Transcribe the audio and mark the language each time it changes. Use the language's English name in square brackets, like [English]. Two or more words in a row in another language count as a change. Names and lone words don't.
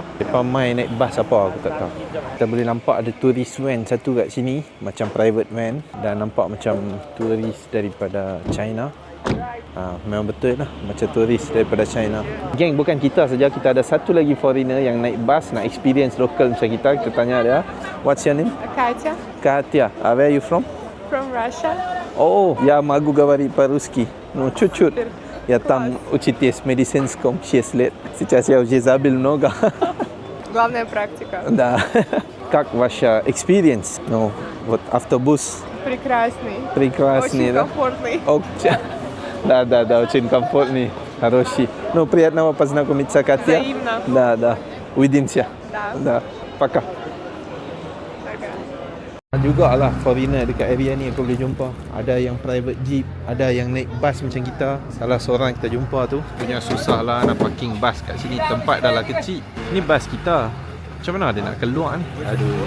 [Malay] Mereka main naik bas apa aku tak tahu. Kita boleh nampak ada [English] tourist van [Malay] satu kat sini, macam [English] private van. [Malay] Dan nampak macam tourist daripada China. Memang betul lah, macam turis daripada China. Geng, bukan kita saja, kita ada satu lagi foreigner yang naik bas nak experience local macam kita. Kita tanya dia, [English] what's your name? Katya. Katya. Where are you from? From Russia. [Russian] Oh, я могу говорить по-русски. Ну, чуть-чуть. Я там учитель в медицинском 6 лет. Сейчас я уже забыл много. Главная практика. Да. Как ваша experience? Ну, вот автобус Прекрасный. Прекрасный, Очень да? комфортный. Да, очень комфортный. Хороший. Ну, приятного познакомиться, Катя. Взаимно. Да. Увидимся. Да. Да. Пока. [Malay] Jugalah foreigner dekat area ni aku boleh jumpa. Ada yang [English] private jeep, [Malay] ada yang naik bas macam kita. Salah seorang kita jumpa tu punya susah lah nak parking bas kat sini. Tempat dah lah kecil. Ni bas kita. Macam mana dia nak keluar ni? Aduh.